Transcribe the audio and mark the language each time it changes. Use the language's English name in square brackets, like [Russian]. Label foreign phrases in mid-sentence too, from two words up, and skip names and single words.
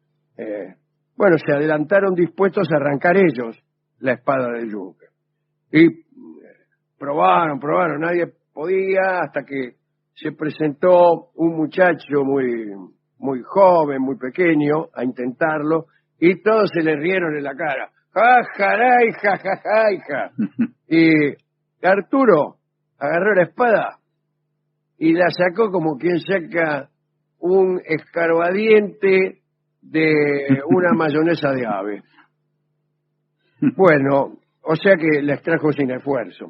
[Spanish] Bueno, se adelantaron dispuestos a arrancar ellos la espada del yunque. Y probaron, nadie podía, hasta que se presentó un muchacho muy joven, muy pequeño, a intentarlo, y todos se le rieron en la cara. ¡Ja, jaray, ja, ja, ja, ja! Y Arturo agarró la espada y la sacó como quien saca un escarbadiente de una mayonesa de ave. Bueno, o sea que la extrajo sin esfuerzo.